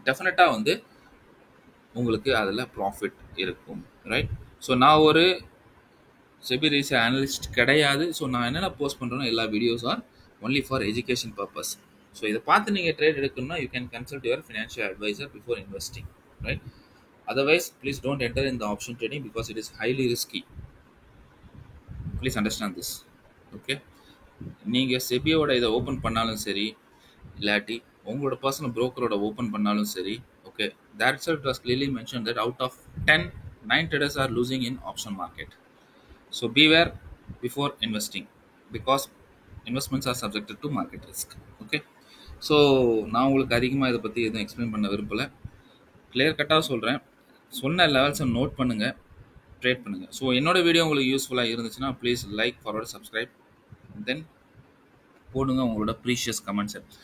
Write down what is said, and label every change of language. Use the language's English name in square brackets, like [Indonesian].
[Tamil] டெஃபினட்டாக வந்து உங்களுக்கு அதில் ப்ராஃபிட் இருக்கும், ரைட்? ஸோ நான் ஒரு செபி ரேஸ் அனலிஸ்ட் கிடையாது. [English] so [Tamil] நான் என்னென்ன போஸ்ட் பண்ணுறேன்னா எல்லா [English] Videos are only for education purpose. So [Tamil] இதை பார்த்து நீங்கள் ட்ரேட் எடுக்கணும்னா [English] You can consult your financial advisor before investing, right? Otherwise, please don't enter in the option trading because it is highly risky. Please understand this. Okay? [Tamil] நீங்கள் செபியோட இதை open பண்ணாலும் சரி, இல்லாட்டி உங்களோட பர்சனல் ப்ரோக்கரோட ஓப்பன் பண்ணாலும் சரி, okay, [English] that itself was clearly mentioned that out of 10, 9 traders are losing in option market. So beware before investing because investments are subjected to market risk. Okay? [Tamil] So நான் உங்களுக்கு அதிகமாக இதை பற்றி எதுவும் எக்ஸ்பிளைன் பண்ண விரும்பலை. கிளியர் கட்டாக சொல்கிறேன், சொன்ன லெவல்ஸை நோட் பண்ணுங்கள், ட்ரேட் பண்ணுங்கள். ஸோ என்னோட வீடியோ உங்களுக்கு யூஸ்ஃபுல்லாக இருந்துச்சுன்னா ப்ளீஸ் லைக், ஃபார்வர்ட், சப்ஸ்கிரைப், தென் போடுங்க உங்களோட ப்ரீஷியஸ் கமெண்ட்ஸை.